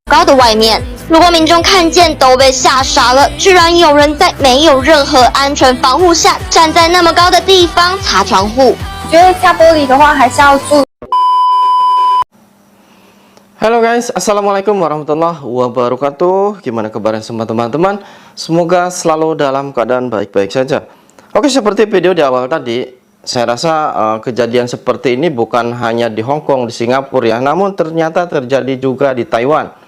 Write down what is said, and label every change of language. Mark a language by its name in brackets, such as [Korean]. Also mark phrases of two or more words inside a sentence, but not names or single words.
[Chinese] 高的外面。如果民众看见都被吓傻了，居然有人在没有任何安全防护下站在那么高的地方擦窗户。觉得擦玻璃的话还是要注意。 [Indonesian] Halo guys, [Arabic] السلام عليكم ورحمة الله وبركاته. [Indonesian] Gimana kabarnya semua teman-teman? Semoga selalu dalam keadaan baik-baik saja. Oke, seperti video di awal tadi, saya rasa kejadian seperti ini bukan hanya di Hong Kong, di Singapura ya, namun ternyata terjadi juga di Taiwan.